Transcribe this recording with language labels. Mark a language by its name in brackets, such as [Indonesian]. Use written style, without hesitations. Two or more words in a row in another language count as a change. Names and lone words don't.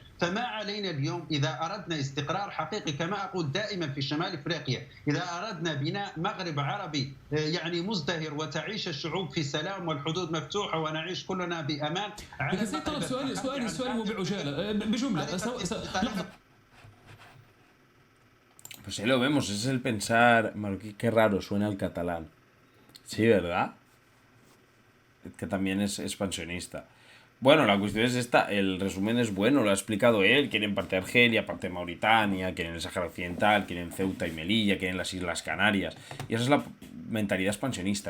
[Arabic] فما علينا اليوم إذا أردنا استقرار حقيقي، كما أقول دائما في شمال إفريقيا، إذا أردنا بناء مغرب عربي يعني مزدهر وتعيش الشعوب في سلام والحدود مفتوحة ونعيش كلنا بأمان. سؤال بعجالة بجملة لحظة. [Spanish] Pues ahí lo vemos, es el pensar marroquí, qué raro suena el catalán. Sí, ¿verdad? Que también es expansionista. Bueno, la cuestión es esta, el resumen es bueno, lo ha explicado él, quieren parte de Argelia, parte de Mauritania, quieren el Sáhara Occidental, quieren Ceuta y Melilla, quieren las Islas Canarias, y esa es la mentalidad expansionista.